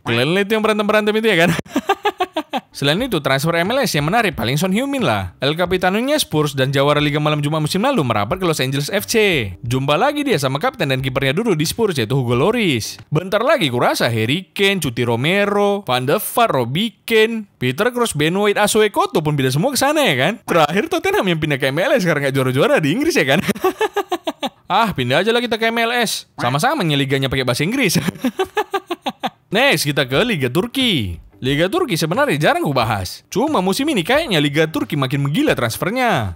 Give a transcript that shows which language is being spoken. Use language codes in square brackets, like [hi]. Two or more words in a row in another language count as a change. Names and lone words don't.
[id] Kalian lihat yang berantem-berantem itu ya kan? Selain itu, transfer MLS yang menarik paling Son Heung-min lah. El Capitanonya Spurs dan jawara Liga Malam Jumat musim lalu merapat ke Los Angeles FC. Jumpa lagi dia sama kapten dan kipernya dulu di Spurs yaitu Hugo Lloris. Bentar lagi kurasa Harry Kane, Cuti Romero, Van de Vaart, Robbie Keane, Peter Crouch, Ben White, Asoe Koto pun pindah semua ke sana ya kan. Terakhir Tottenham yang pindah ke MLS karena nggak juara-juara di Inggris ya kan. Pindah aja lah kita ke MLS. Sama-sama liganya pakai bahasa Inggris. Next kita ke Liga Turki. Liga Turki sebenarnya jarang gue bahas. Cuma musim ini kayaknya Liga Turki makin menggila transfernya.